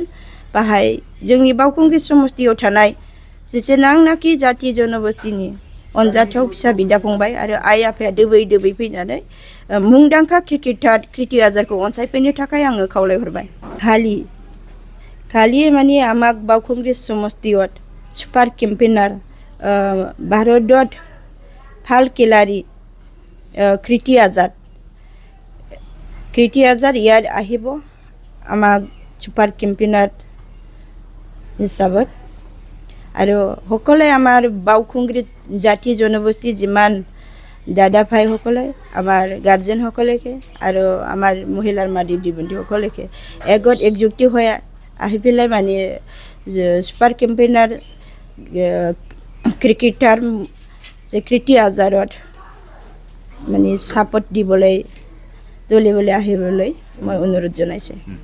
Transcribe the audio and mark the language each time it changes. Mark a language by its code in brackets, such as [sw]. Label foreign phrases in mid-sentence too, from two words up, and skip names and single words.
[brx] बाहाय जोंनि बावखुंग्रि समस्तियाव थानाय जेसेबांनाखि जाथि जनबस्तिनि अनजाथाव फिसा बिदा फंबाय आरो आइ आफाया दोबै दोबै फैनानै मुंदांखा क्रिकेटार कृति आजादखौ अनसायफैनो थाखाय आङो खावलायहरबाय। [as] খালি মানে আমাক বাওখুংগ্ৰী সমষ্টিত [en] super campaigner [as] भारतत ভাল খেলাড়ী कृति आজাদ ইয়াত আহিব আমাক [en] super campaigner [as] হিচাপত আৰু সকলে আমাৰ বাওখুংগ্ৰীত জাতি জনগোষ্ঠী যিমান দাদা ভাইসকলে আমাৰ গাৰ্জেনসকলকে আৰু আমাৰ মহিলাৰ মা দেৱী বন্ধুসকলকে একযুক্তি হৈ আহি পেলাই মানে [en] super campaigner cricketer [as] যে कृति आजादত মানে ছাপোৰ্ট দিবলৈ দলিবলৈ আহিবলৈ মই অনুৰোধ জনাইছোঁ।